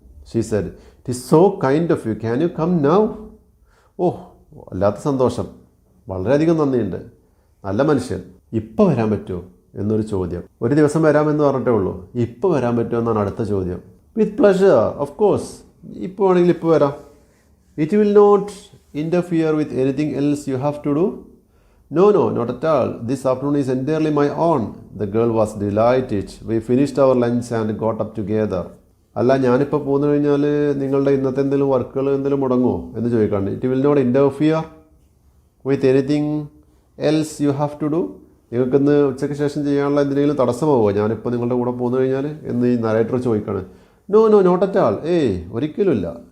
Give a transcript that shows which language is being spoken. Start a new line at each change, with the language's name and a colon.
English: She said, it is so kind of you, can you come now.
Malayalam: വല്ലാത്ത സന്തോഷം, വളരെയധികം നന്ദിയുണ്ട്, നല്ല മനുഷ്യൻ. ഇപ്പോൾ വരാൻ പറ്റുമോ എന്നൊരു ചോദ്യം. ഒരു ദിവസം വരാമെന്ന് പറഞ്ഞിട്ടേ ഉള്ളൂ. ഇപ്പോൾ വരാൻ പറ്റുമോ എന്നാണ് അടുത്ത ചോദ്യം.
English: With pleasure, of course.
Malayalam: ഇപ്പോൾ വേണമെങ്കിൽ ഇപ്പോൾ വരാം.
English: It will not interfere with anything else you have to do. No, not at all. This afternoon is entirely my own. The girl was delighted. We finished our lunch and got up together.
Malayalam: അല്ല, ഞാനിപ്പോൾ പോന്നു കഴിഞ്ഞാൽ നിങ്ങളുടെ ഇന്നത്തെ എന്തെങ്കിലും വർക്കുകൾ എന്തെങ്കിലും മുടങ്ങുമോ എന്ന് ചോദിക്കാണ്ട്.
English: It will not interfere with anything else you have to do.
Malayalam: നിങ്ങൾക്കിന്ന് ഉച്ചയ്ക്ക് ശേഷം ചെയ്യാനുള്ള എന്തെങ്കിലും തടസ്സമാവുമോ ഞാനിപ്പോൾ നിങ്ങളുടെ കൂടെ പോന്നു കഴിഞ്ഞാൽ എന്ന് ഈ നരേറ്റർ ചോദിക്കാണ്.
English: No not at all.
Malayalam: ഒരിക്കലുമില്ല.